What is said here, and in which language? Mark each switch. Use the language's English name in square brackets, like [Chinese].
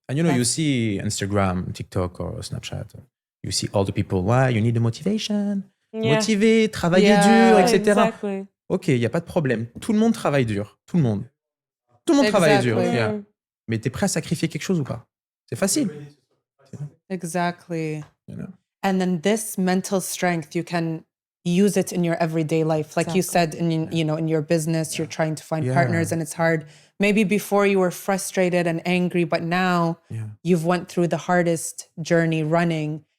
[English] And you see Instagram, TikTok or Snapchat, you see all the people, why you need the motivation, Yeah. [French] motiver, travailler [English] Yeah, [French] dur, etc. [English] Exactly. [French] OK, il n'y a pas de problème. Tout le monde travaille dur. Tout le monde. Tout le monde travaille dur. [English] Exactly. Yeah. [French] Mais t'es prêt à sacrifier quelque chose ou pas? C'est facile. [English] Exactly. You know? And then this mental strength, you can use it in your everyday life. Like you said, in your business, you're trying to find Yeah. partners and it's hard. Maybe before you were frustrated and angry, but now Yeah. you've went through the hardest journey running